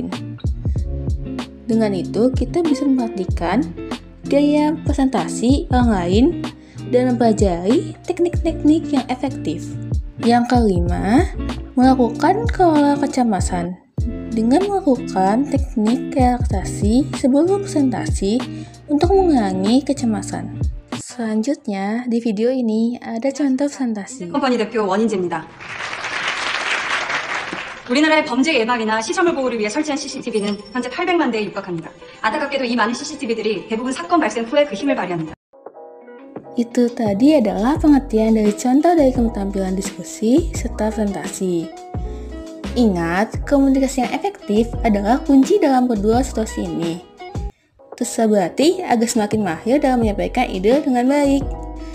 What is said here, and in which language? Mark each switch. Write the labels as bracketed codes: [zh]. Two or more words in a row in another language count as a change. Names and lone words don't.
[id] Dengan itu, kita bisa memperhatikan gaya presentasi orang lain dan mempelajari teknik-teknik yang efektif. Yang kelima, melakukan kelola kecemasan. Dengan melakukan teknik relaksasi sebelum presentasi untuk mengurangi kecemasan. Selanjutnya, di video ini ada contoh presentasi. [ko] 컴퍼니 대표 원인재입니다. 우리나라의 범죄 예방이나 시설물 보호를 위해 설치한 CCTV는 현재 800만 대에 육박합니다. 안타깝게도 이 많은 CCTV들이 대부분 사건 발생 후에 그 힘을 발휘합니다. [id] Itu tadi adalah pengertian dari contoh dari keterampilan diskusi serta presentasi. Ingat, komunikasi yang efektif adalah kunci dalam kedua situasi ini. Terus berarti agar semakin mahir dalam menyampaikan ide dengan baik.